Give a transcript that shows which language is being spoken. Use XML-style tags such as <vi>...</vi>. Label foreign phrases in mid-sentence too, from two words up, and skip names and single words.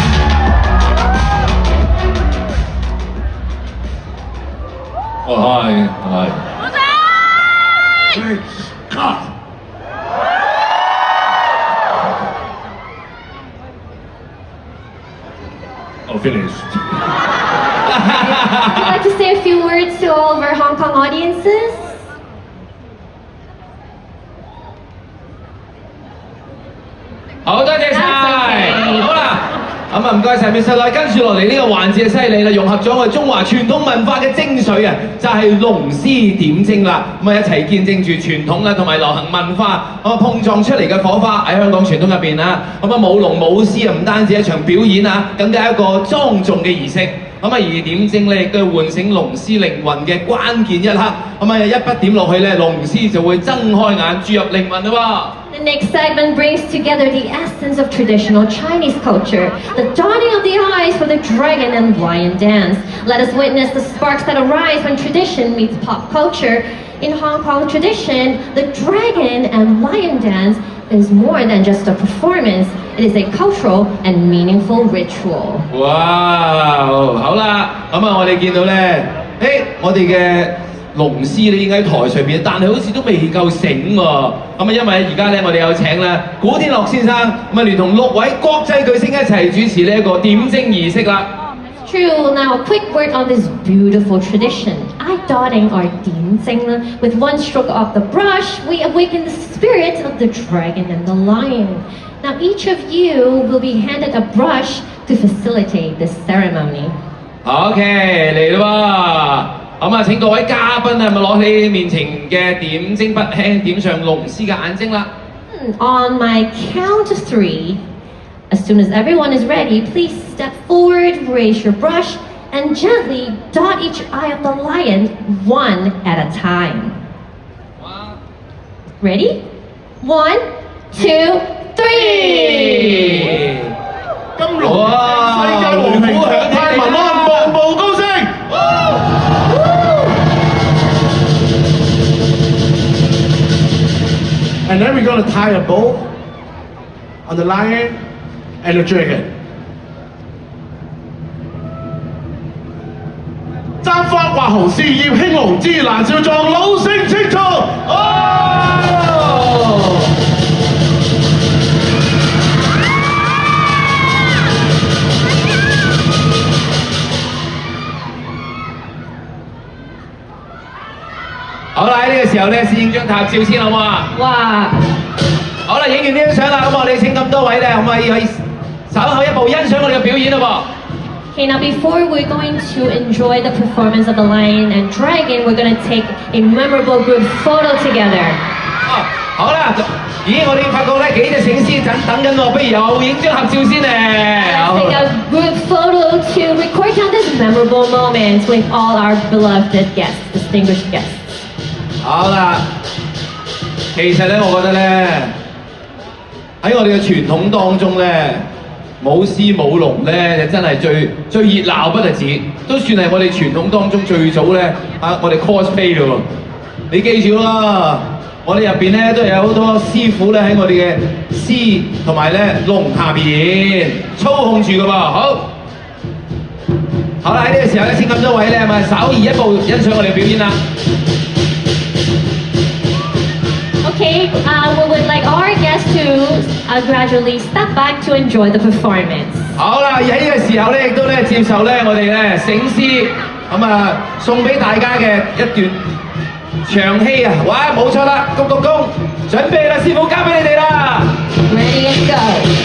<en>Hi. 係。</en> <yue>我 finished。</yue> <en>Would you like to say a few words to all of our Hong Kong audiences?</en> <yue>好多謝晒，</yue> <en>That's okay.</en> <yue>好啦，咁啊唔該晒 Mr. Lai，跟住落嚟呢個環節犀利啦，融合咗我哋中華傳統文化嘅精髓啊，就係龍獅點睛啦，咁啊一齊見證住傳統啦同埋流行文化咁啊碰撞出嚟嘅火花喺香港傳統入邊啦，咁啊舞龍舞獅啊唔單止一場表演啊，更加係一個莊重嘅儀式。咁啊，而點睛咧，亦都係喚醒龍獅靈魂嘅關鍵一刻。咁啊，一筆點落去咧，龍獅就會睜開眼注入靈魂啦</yue> <en>The next segment brings together the essence of traditional Chinese culture, the dawning of the eyes for the dragon and lion dance. Let us witness the sparks that arise when tradition meets pop culture. In Hong Kong tradition, the dragon and lion dance is more than just a performance. It is a cultural and meaningful ritual.</en> <yue>喎！哇，好啦，咁啊，我哋見到咧，我哋嘅龍獅咧已經喺台上邊，但係好似都未夠醒喎。咁啊，因為而家咧，我哋有請咧古天樂先生，咁啊，聯同6位國際巨星一齊主持呢一個點睛儀式啦。</yue> <en>True. Now, a quick word on this beautiful tradition. Eye dotting or dianjing. With one stroke of the brush, we awaken the spirit of the dragon and the lion. Now, each of you will be handed a brush to facilitate this ceremony.</en> <yue>OK， 嚟啦喎！咁啊，請各位嘉賓啊，咪攞起面前嘅點睛筆，輕輕點上龍獅嘅眼睛啦。</yue> <en>On my count of 3, as soon as everyone is ready, please step forward, raise your brush, and gently dot each eye of the lion one at a time. Ready? 1, 2, 3.</en> <yue>金龍世界和平長泰民安，步步高升。</yue> <en>And then we're going to tie a bow on the lion and the dragon.</en> <yue>爭花畫紅事業興隆，芝蘭少壯老成青壯。好啦，喺呢個時候咧，先影張合照先好唔好啊？</yue> <en>Wow.</en> <yue>好啦，影完呢張相啦，咁我哋請咁多位咧，可唔可以稍後一步欣賞我哋嘅表演咯</yue> <en>Okay, now before we're going to enjoy the performance of the lion and dragon, we're going to take a memorable group photo together.</en> <yue>哦，好啦，咦，我哋發覺咧幾隻醒獅等緊我，不如又影張合照先咧。</yue> <en>Let's take a group photo to record down this memorable moment with all our beloved guests, distinguished guests.</en> <yue>好啦，其實咧，我覺得咧喺我哋嘅傳統當中咧，舞獅舞龍咧就真係最熱鬧不特止，都算係我哋傳統當中最早咧我哋 cosplay 嘅喎。你記住啦，我哋入邊咧都有好多師傅咧喺我哋嘅獅同埋咧龍下邊操控住嘅噃。好啦，喺呢個時候咧，請咁多位咧，咪稍移一步欣賞我哋嘅表演啦。</yue> <en>Okay, we would like our guests to gradually step back to enjoy the performance.</en> <yue>好啦，喺呢個時候咧，亦都咧接受咧我哋咧醒獅咁啊送俾大家嘅一段長戲啊！哇，冇錯啦，鞠躬，準備啦，師傅交俾你哋啦。</yue> <en>Ready and go.</en>